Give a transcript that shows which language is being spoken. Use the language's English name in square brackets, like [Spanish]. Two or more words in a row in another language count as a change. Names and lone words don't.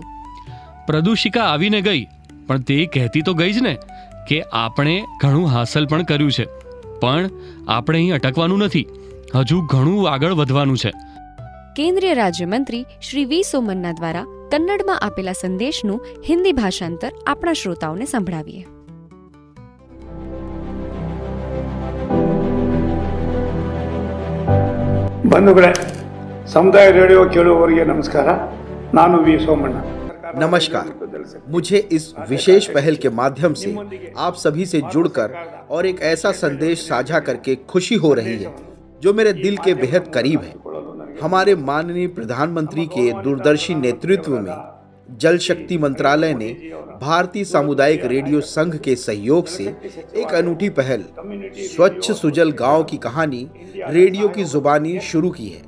[Gujarati] પ્રદૂષિકા આવીને ગઈ, પણ તે કહેતી તો ગઈ જ ને કે આપણે ઘણું હાંસલ પણ કર્યું છે, પણ આપણે અહીં અટકવાનું નથી, હજુ ઘણું આગળ વધવાનું છે. કેન્દ્રીય રાજ્યમંત્રી શ્રી વી સોમન્ના દ્વારા કન્નડમાં આપેલા સંદેશનું હિન્દી ભાષાંતર આપણા શ્રોતાઓને સંભળાવીએ. [Kannada] ಬಂಧುಗಳೇ, ಸಮುದಾಯ ರೇಡಿಯೋ ಕೇಳುವವರಿಗೆ ನಮಸ್ಕಾರ. ನಾನು ವಿ ಸೋಮಣ್ಣ. [Hindi] नमस्कार, मुझे इस विशेष पहल के माध्यम से आप सभी से जुड़कर और एक ऐसा संदेश साझा करके खुशी हो रही है जो मेरे दिल के बेहद करीब है. हमारे माननीय प्रधानमंत्री के दूरदर्शी नेतृत्व में जल शक्ति मंत्रालय ने भारतीय सामुदायिक रेडियो संघ के सहयोग से एक अनूठी पहल स्वच्छ सुजल गांव की कहानी रेडियो की जुबानी शुरू की है.